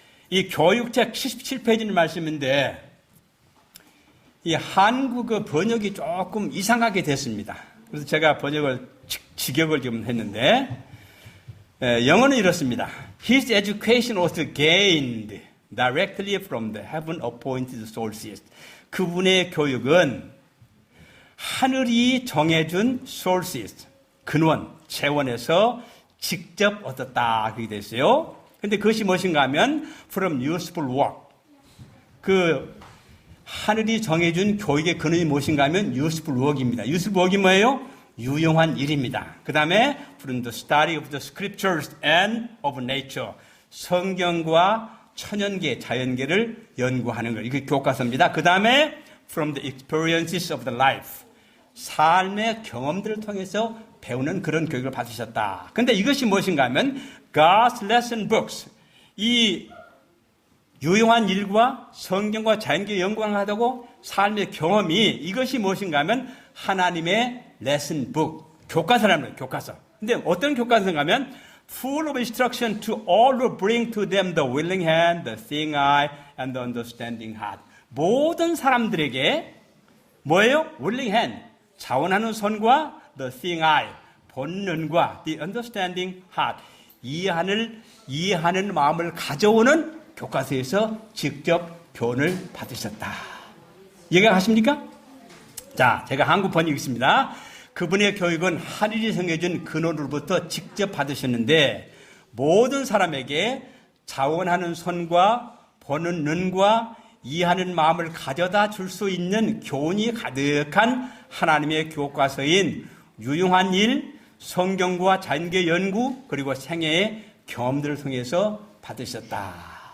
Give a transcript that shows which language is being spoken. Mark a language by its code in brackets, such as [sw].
[ko] 이 교육책 77페이지는 말씀인데, 이 한국어 번역이 조금 이상하게 됐습니다. 그래서 제가 번역을, 직역을 좀 했는데, 영어는 이렇습니다. [en] His education was gained directly from the heaven appointed sources. [ko] 그분의 교육은 하늘이 정해준 sources, 근원, 재원에서 직접 얻었다. 그렇게 됐어요. 근데 그것이 무엇인가 하면 [en] from useful work. [ko] 그 하늘이 정해준 교육의 근원이 무엇인가 하면 useful work입니다. useful work이 뭐예요? 유용한 일입니다. 그 다음에 [en] from the study of the scriptures and of nature. [ko] 성경과 천연계, 자연계를 연구하는 것. 이게 교과서입니다. 그 다음에 [en] from the experiences of the life. [ko] 삶의 경험들을 통해서 배우는 그런 교육을 받으셨다. 근데 이것이 무엇인가 하면 [en] God's lesson books. [ko] 이 유용한 일과 성경과 자연계 연구를 하다고 삶의 경험이 이것이 무엇인가 하면 하나님의 [en] lesson book. [ko] 교과서라는 거예요. 교과서. 근데 어떤 교과서인가 하면 [en] full of instruction to all who bring to them the willing hand, the seeing eye, and the understanding heart. [ko] 모든 사람들에게 뭐예요? [en] willing hand. [ko] 자원하는 손과 [en] the seeing eye. [ko] 보는 눈과 [en] the understanding heart. [ko] 이해하는 마음을 가져오는 교과서에서 직접 교훈을 받으셨다. 이해가 가십니까? 자, 제가 한국 번역했습니다. 그분의 교육은 하늘이 정해준 근원으로부터 직접 받으셨는데 모든 사람에게 자원하는 손과 보는 눈과 이해하는 마음을 가져다 줄 수 있는 교훈이 가득한 하나님의 교과서인 유용한 일, 성경과 자연계 연구, 그리고 생애의 경험들을 통해서 받으셨다.